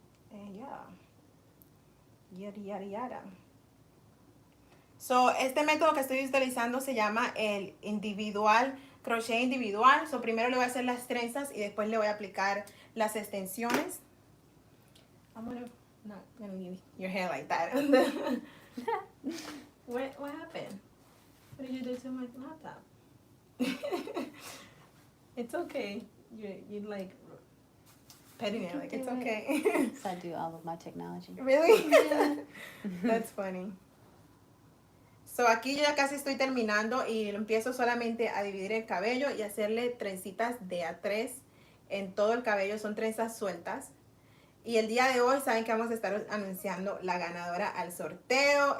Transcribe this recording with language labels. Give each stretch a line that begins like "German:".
English: Yeah. Yada, yada, yada. So,
Spanish: este método que estoy utilizando se llama el individual, crochet individual. So, primero le voy a hacer las trenzas y después le voy a aplicar las extensiones.
English: I'm not gonna leave your hair like that. What happened? What did you do to my laptop? It's okay. You like petting it like it's okay. So I do all of my technology. Really? Yeah. That's funny.
Spanish: So, aquí yo ya casi estoy terminando y empiezo solamente a dividir el cabello y hacerle trencitas de a 3 en todo el cabello. Son trenzas sueltas. Y el día de hoy saben que vamos a estar anunciando la ganadora al sorteo.